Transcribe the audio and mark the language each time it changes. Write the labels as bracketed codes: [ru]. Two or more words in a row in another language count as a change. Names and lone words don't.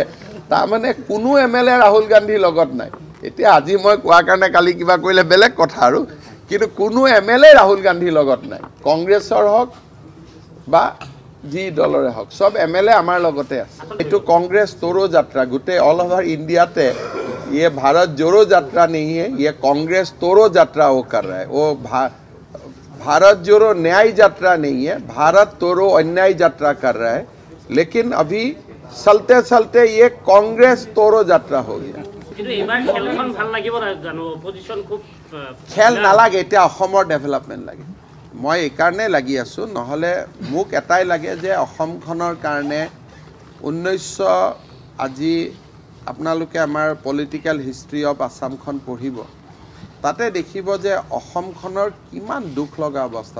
[as] তাৰমানে কোনো MLA ৰাহুল গান্ধীৰ লগত নাই। এতিয়া আজি মই কোৱাৰ কাৰণে কালি কিবা কৰিলে বেলেগ কথা আৰু, কিন্তু কোনো MLA ৰাহুল গান্ধীৰ লগত নাই। কংগ্ৰেছৰ হওক বা যি দলৰে হওক, সব MLA আমাৰ লগতে আছে। এইটো কংগ্ৰেছ তোৰো যাত্ৰা, গোটেই অল ওভাৰ ইণ্ডিয়াতে [hi] ये भारत जोड़ो यात्रा नहीं है, ये कांग्रेस तोड़ो यात्रा वो कर रहा है। वो भारत जोड़ो न्याय यात्रा नहीं है, भारत तोड़ो अन्याय यात्रा कर रहा है। लेकिन अभी चलते चलते ये कांग्रेस तोड़ो यात्रा हो गया। [as] খেল নালাগে, এতিয়া অসমৰ ডেভেলপমেণ্ট লাগে। মই এই কাৰণে লাগি আছোঁ, নহ'লে মোক এটাই লাগে যে অসমখনৰ কাৰণে 1900 আজি আপোনালোকে আমাৰ [en] political history of Assam [as] পঢ়িব, তাতে দেখিব যে অসমখনৰ কিমান দুখ লগা অৱস্থা।